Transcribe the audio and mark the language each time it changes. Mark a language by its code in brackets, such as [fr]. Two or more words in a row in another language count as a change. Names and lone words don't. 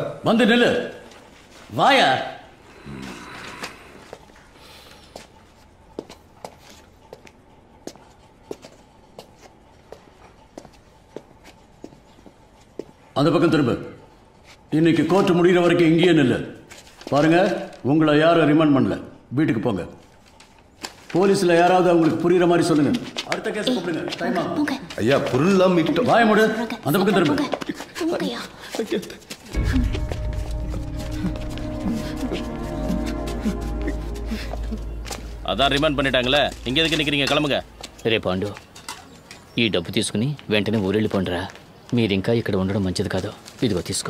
[ta] வந்து நில்லு. வாயா. அந்த பக்கம் திரும்ப. இன்னைக்கு கோர்ட் முடிகிற வரைக்கும் இங்கேயே நில்லு. பாருங்க, உங்களை யாரும் ரிமாண்ட் பண்ணல. வீட்டுக்கு போங்க. போலீஸ்ல யாராவது அவங்களுக்கு புரியுற மாதிரி சொல்லுங்க. அடுத்த கேஸ் கூப்பிடுங்க. டைம் ஆகும். ஐயா பொருள்லாம் மீட்டோம். வாய மூடு. அந்த பக்கம் திரும்ப. கிளம்புங்கய்யா. அதா ரிமாண்ட் பண்ணிட்டாங்களே ఇంకెందుకు నిక్కறீங்க கிளம்புங்க. [te] రే పాండు, ఈ డబ్బు తీసుకుని వెంటనే ఊరెళ్ళిపోండిరా. మీరింకా ఇక్కడ ఉండడం మంచిది కాదు. ఇదిగో తీసుకో.